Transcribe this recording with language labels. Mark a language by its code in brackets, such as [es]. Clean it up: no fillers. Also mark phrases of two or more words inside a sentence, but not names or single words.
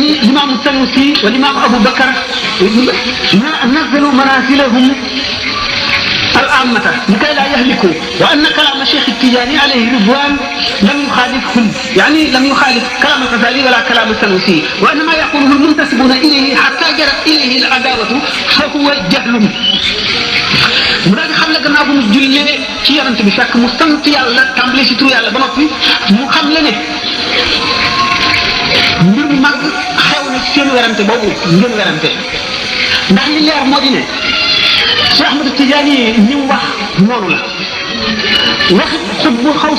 [ar] الإمام السنوسي والإمام أبو بكر نزلوا منازلهم العامة لكي لا يهلكوا وأن كلام الشيخ التيجاني عليه رضوان لم يخالفهم يعني لم يخالف كلام الغزالي ولا كلام السنوسي وإنما يقوله المنتسبون إليه حتى جرت إليه العداوة فهو جهل [wo] mu daal di xam ne gannaaw bu mu jullee ci yonent bi fekk mu sant yàlla tàmbalee si turu yàlla ba noppi mu xam le ne mbir mu mag xew na ci seen werante boobu ngeen werante ndax li leer moo di ne Cheikh Ahmed Tidiane ni mu wax noonu la wax [ar] قطب الغوث